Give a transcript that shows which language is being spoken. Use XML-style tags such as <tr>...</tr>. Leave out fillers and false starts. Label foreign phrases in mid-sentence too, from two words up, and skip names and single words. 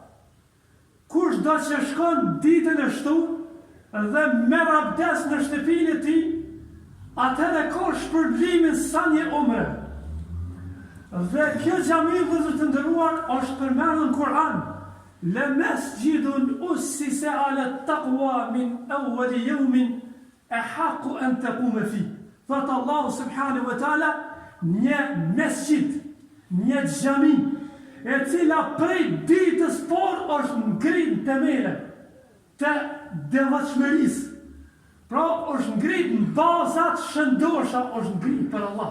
<sq>Kush do që shkon ditën e shtunë dhe merr abdes në shtëpinë e tij, atëherë ka shpërblimin sa një umre. Dhe kjo xhami, vëllezër të nderuar, është përmendur në Kur'an.</sq> <ar>لمسجد أسس على التقوى من أول يوم أحق أن تقوم فيه.</ar> <sq>Thot Allahu</sq> <ar>سبحانه وتعالى,</ar> <sq>një mesjid, një xhami, e cila prej ditës parë është ngrit në themele të devotshmërisë. Pra është ngrit në bazat shëndosha, është ngrit për Allah.</sq>